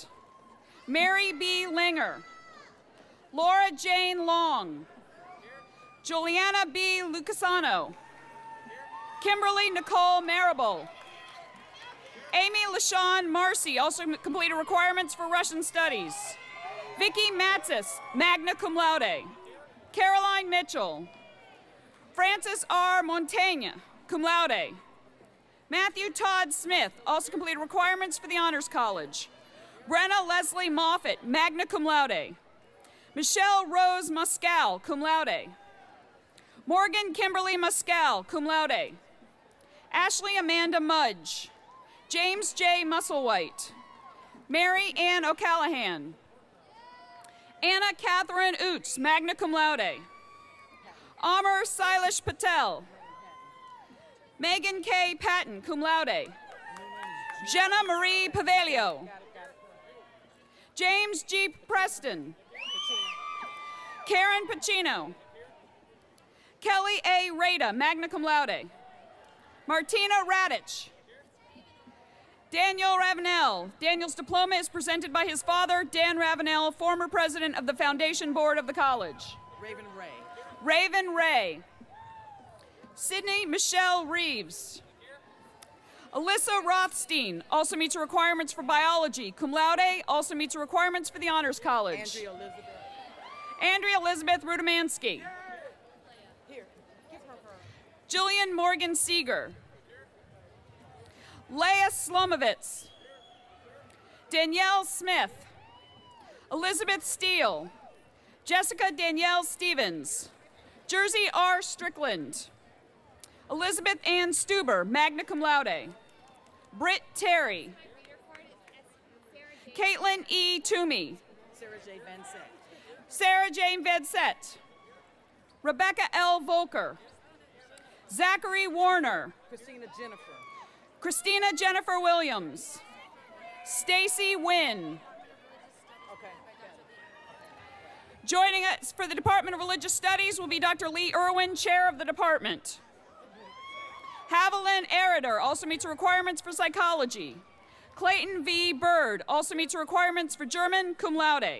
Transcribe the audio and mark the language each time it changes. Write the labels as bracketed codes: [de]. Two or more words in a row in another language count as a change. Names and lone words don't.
[en] Mary B. Linger. Laura Jane Long. Juliana B. Lucasano. Kimberly Nicole Marable. Amy LaShawn Marcy, also completed requirements for Russian Studies. [la] Vicky Matsis, magna cum laude. [en] Caroline Mitchell. Francis R. [la] Montaigne, cum laude. [en] Matthew Todd Smith, also completed requirements for the Honors College. Brenna Leslie Moffett, [la] magna cum laude. [en] Michelle Rose Muscal, [la] cum laude. [en] Morgan Kimberly Muscal, [la] cum laude. [en] Ashley Amanda Mudge. James J. Musselwhite. Mary Ann O'Callahan. Anna Catherine Oots, [la] magna cum laude. [en] Amar Silesh Patel. Megan K. [la] Patton, cum laude. [en] Jenna Marie Pavelio. James G. Preston. Karen Pacino. Kelly A. Rada, [la] magna cum laude. Martina Radich. [en] Daniel Ravenel. Daniel's diploma is presented by his father, Dan Ravenel, former president of the Foundation Board of the college. Raven Ray. Raven Ray. Sydney Michelle Reeves. Alyssa Rothstein, also meets the requirements for biology, [la] cum laude, [en] also meets the requirements for the Honors College. Andrea Elizabeth Rudomansky. Jillian Morgan Seeger. Leah Slomovitz. Danielle Smith. Elizabeth Steele. Jessica Danielle Stevens. Jersey R. Strickland. Elizabeth Ann Stuber, [la] magna cum laude. [en] Britt Terry. Caitlin E. Toomey, Sarah Jane Vedsett. Rebecca L. Volker. Zachary Warner. Christina Jennifer Williams. Stacy Wynn. Joining us for the Department of Religious Studies will be Dr. Lee Irwin, Chair of the Department. Haviland Erider also meets the requirements for psychology. Clayton V. Bird also meets the requirements for German, [la] cum laude.